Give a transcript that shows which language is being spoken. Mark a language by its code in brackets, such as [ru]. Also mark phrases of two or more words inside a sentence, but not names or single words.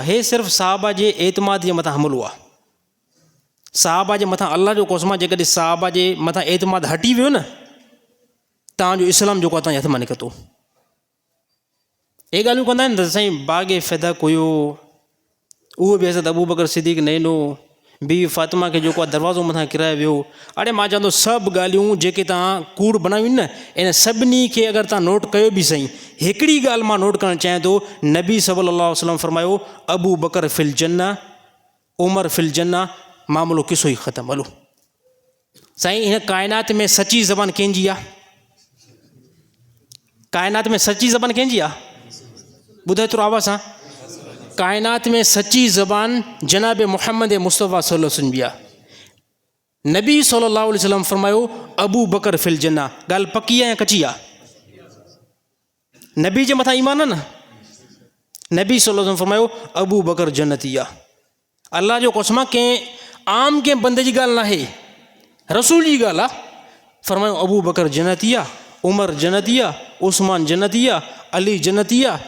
[sd] हे सिर्फ़ु साहबा जे एतमाद जे मथां हमिलो आहे। साहबा जे मथां अल्लाह जो कसम आहे, जेकॾहिं साहबा जे मथां एतमाद हटी वियो न, तव्हांजो इस्लाम जेको आहे तव्हांजे हथ मां निकितो। हे ॻाल्हियूं कंदा आहिनि त साईं बाग़ फ़िदक हुयो, उहो बि हज़रत अबू बकर सिद्दीक़ नैनो, बीवी फ़ातिमा खे जेको आहे दरवाज़ो मथां किराए वियो। अड़े मां चवंदो सभु ॻाल्हियूं जेके तव्हां कूड़ बनायूं न, इन सभिनी खे अगरि तव्हां नोट कयो बि सही, हिकिड़ी ॻाल्हि मां नोट करणु चाहियां थो। [ar] نبي صلى الله عليه وسلم فرمايو أبو بكر في الجنة، عمر في الجنة, [sd] मामलो किसो ई ख़तमु। हलो साईं, हिन काइनात में सची ज़बान कंहिंजी आहे? काइनात में सची ज़बान कंहिंजी आहे? ॿुधाए थोरो आवाज़ सां। काइनात में सची ज़बान जनाब मोहम्मद मुस्तफ़ा [ar] صلى الله عليه وسلم [sd] जी आहे। [ar] نبي صلى الله عليه وسلم فرمايو أبو بكر في الجنة. [sd] ॻाल्हि पकी आहे या कची आहे? नबी जे मथां ईमान आहे न। नबी [ar] صلى الله عليه وسلم [sd] फरमायो अबू बकर जन्नती आहे। अल्लाह जो कसम कंहिं आम कंहिं बंदे जी ॻाल्हि न आहे, रसूल जी ॻाल्हि आहे। फरमायो अबू बकर जन्नती आहे, उमर जन्नती आहे, उस्मान जन्नती आहे, अली जन्नती आहे।